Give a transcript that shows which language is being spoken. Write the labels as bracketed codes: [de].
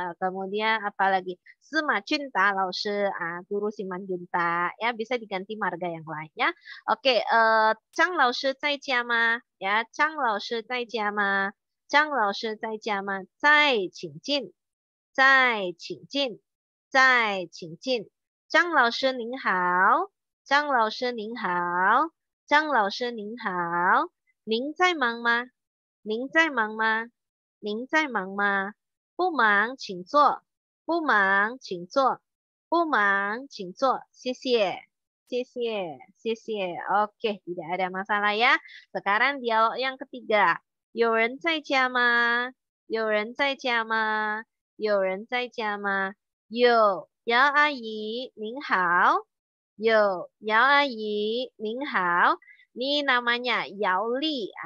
[id] Kemudian apalagi Sima Junta Laoshi, guru Simanjunta ya, bisa diganti marga yang lainnya. [zh] Oke, Zhang Laoshi 在家吗? Ya, Zhang Laoshi 在家吗? Zhang Laoshi 在家吗? 在，请进，在，请进，在，请进。张老师您好，张老师您好，张老师您好，您在忙吗？您在忙吗？您在忙吗？不忙，请坐。不忙请坐，不忙请坐，谢谢。谢谢, [id] Oke, tidak ada masalah ya. Sekarang dialog yang ketiga. [zh] 有人在家吗？有人在家吗？有人在家吗？有，姚阿姨您好。有，姚阿姨您好。 [id] Ini namanya [zh] Yao Li.